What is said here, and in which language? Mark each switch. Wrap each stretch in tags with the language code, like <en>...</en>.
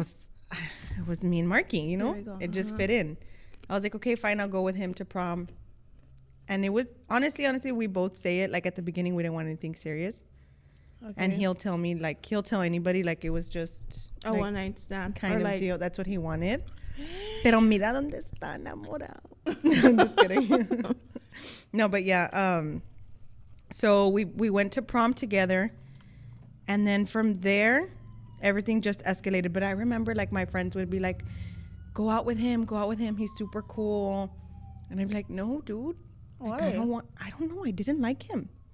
<en>It was me and Marky, you know? There we go. It just fit in. I was like, okay, fine, I'll go with him to prom. And it was, honestly, we both say it, like at the beginning, we didn't want anything serious. Okay. And he'll tell me, like, he'll tell anybody, like, it was just a like, one night stand. kind Or of like, deal. That's what he wanted.</en> <es>Pero mira dónde está enamorado.</es> <en>I'm just kidding. No, but yeah. So we went to prom together. And then from there, everything just escalated. But I remember, like, my friends would be like, go out with him. He's super cool. And I'd be like, no, dude. Like, I don't know. I didn't like him.</en>